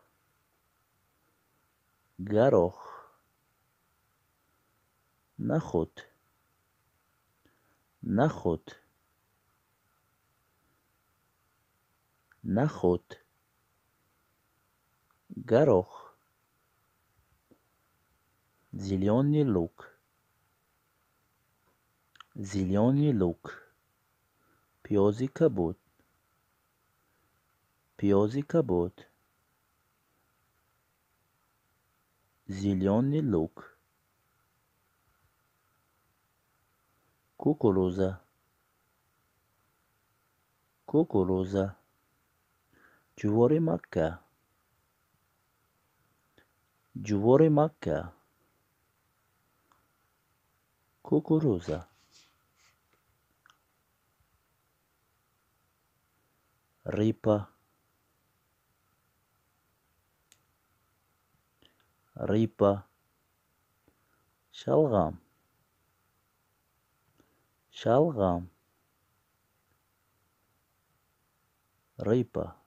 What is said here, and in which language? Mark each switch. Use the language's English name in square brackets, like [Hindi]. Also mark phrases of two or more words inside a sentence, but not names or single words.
[Tajik] гарох, нахут, нахут, нахут, [Russian] горох, зеленый лук, зеленый лук, [Tajik] пёзый кабуд, пёзый кабуд, [Russian] зеленый лук, кукуруза, кукуруза, [Tajik] ҷувори макка, ҷувори макка, кукуруза, рипа, рипа, шалғам, шалғам, рипа,